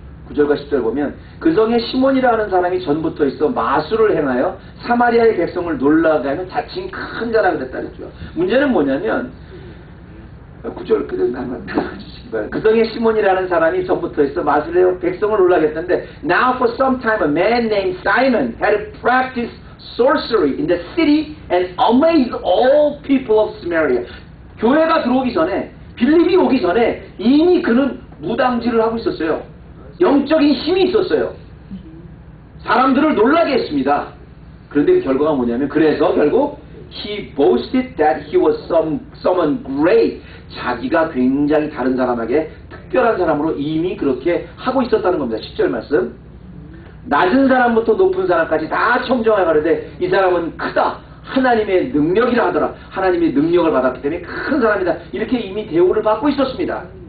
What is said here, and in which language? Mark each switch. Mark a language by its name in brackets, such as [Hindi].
[Korean] 9절과 10절 보면 그 성에 시몬이라 하는 사람이 전부터 있어 마술을 행하여 사마리아의 백성을 놀라게 하면 자칭 큰 자라가 됐다 그랬죠. 문제는 뭐냐면 9절 그대로 나눠주시기 바랍니다. 그 성에 시몬이라는 사람이 전부터 있어 마술을 해요. 백성을 놀라게 했는데 [English] Now for some time a man named Simon had practiced sorcery in the city and amazed all people of Samaria. [Korean] 교회가 들어오기 전에 빌립이 오기 전에 이미 그는 무당질을 하고 있었어요. 영적인 힘이 있었어요. 사람들을 놀라게 했습니다. 그런데 그 결과가 뭐냐면 그래서 결국 [English] he boasted that he was someone great. [Korean] 자기가 굉장히 다른 사람에게 특별한 사람으로 이미 그렇게 하고 있었다는 겁니다. 10절 말씀. 낮은 사람부터 높은 사람까지 다 청정하여 가는데 이 사람은 크다. 하나님의 능력이라 하더라. 하나님의 능력을 받았기 때문에 큰 사람이다. 이렇게 이미 대우를 받고 있었습니다.